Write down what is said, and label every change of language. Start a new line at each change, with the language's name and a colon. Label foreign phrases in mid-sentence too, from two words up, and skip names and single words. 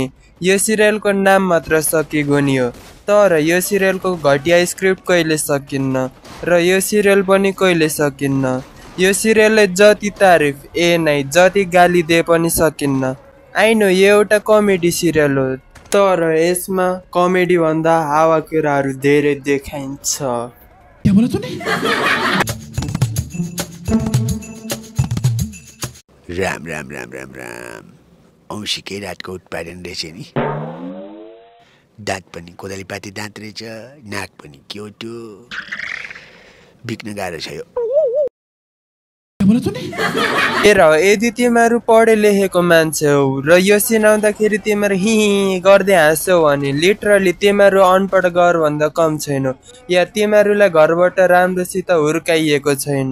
Nepali: यो सिरियलको नाम मात्र सकेको नि हो, तर यो सिरियलको घटिया स्क्रिप्ट कहिले सकिन्न र यो सिरियल पनि कहिले सकिन्न। यो सिरियलले जति तारिफ जति गाली दिए पनि सकिन्न। आइनो यो एउटा कमेडी सिरियल हो, तर यसमा कमेडी भन्दा हावा कुराहरू धेरै देखाइन्छ। राम राम राम राम राम औँसीकै रातको उत्पादन रहेछ नि। दाँत पनि कोदालीपाती दाँत रहेछ, नाक पनि क्योटो, बिक्न गाह्रो छ यो। हेर, यदि तिमीहरू पढे लेखेको मान्छे हो र यो सुनाउँदाखेरि तिमीहरू हि गर्दै हाँस्यौ भने लिटरली तिमीहरू अनपढ गर भन्दा कम छैन, या तिमीहरूलाई घरबाट राम्रोसित हुर्काइएको छैन।